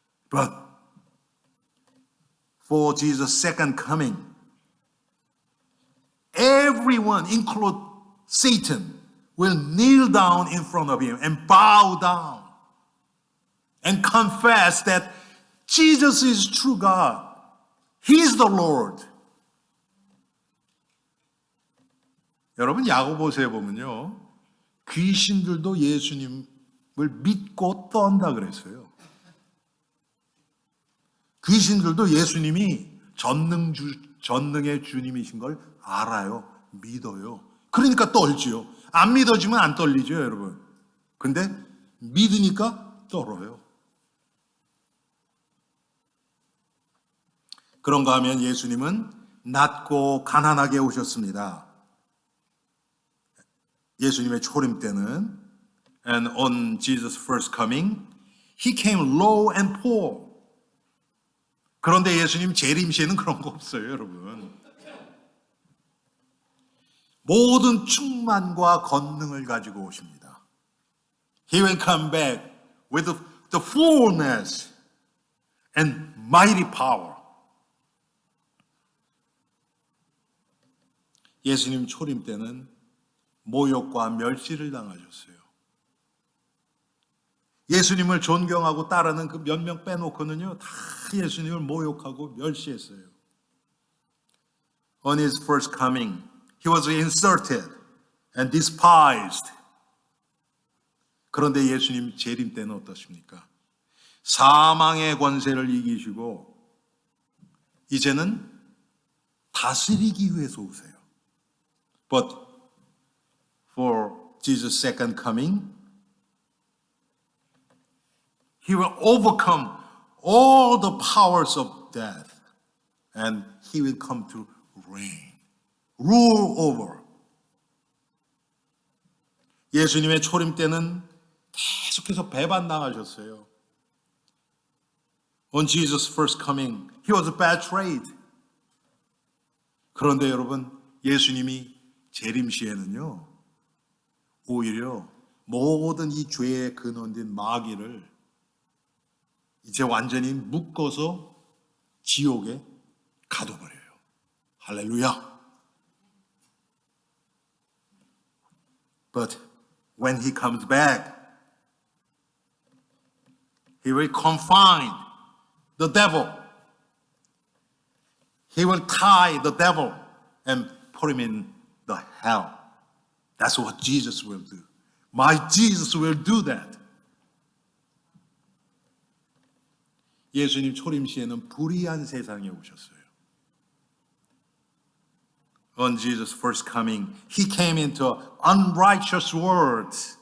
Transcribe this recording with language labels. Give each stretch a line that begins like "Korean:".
English: But for Jesus' second coming, everyone, including Satan, will kneel down in front of him and bow down and confess that Jesus is true God. He is the Lord.
Korean: 여러분, 야고보서에 보면요, 귀신들도 예수님을 믿고 떤다 그랬어요. 귀신들도 예수님이 전능의 주님이신 걸 알아요. 믿어요. 그러니까 떨지요. 안 믿어지면 안 떨리죠, 여러분. 근데 믿으니까 떨어요. 그런가 하면 예수님은 낮고 가난하게 오셨습니다. 예수님의 초림 때는,
English: and on Jesus' first coming, He came low and poor.
Korean: 그런데 예수님 재림 시에는 그런 거 없어요, 여러분. 모든 충만과 권능을 가지고 오십니다.
English: He will come back with the fullness and mighty power.
Korean: 예수님 초림 때는 모욕과 멸시를 당하셨어요. 예수님을 존경하고 따르는 그 몇 명 빼놓고는요, 다 예수님을 모욕하고 멸시했어요.
English: On His first coming, He was insulted and despised.
Korean: 그런데 예수님 재림 때는 어떠십니까? 사망의 권세를 이기시고 이제는 다스리기 위해서 오세요.
English: But for Jesus' second coming, He will overcome all the powers of death and He will come to reign, rule over.
Korean: 예수님의 초림 때는 계속해서 배반당하셨어요.
English: On Jesus' first coming, He was betrayed.
Korean: 그런데 여러분, 예수님이 재림 시에는요, 오히려 모든 이 죄의 근원된 마귀를 이제 완전히 묶어서 지옥에 가둬버려요. 할렐루야.
English: But when He comes back, He will confine the devil. He will tie the devil and put him in the hell. That's what Jesus will do. My Jesus will do that.
Korean: 예수님 초림 시에는 불의한 세상에 오셨어요.
English: On Jesus' first coming, He came into an unrighteous world.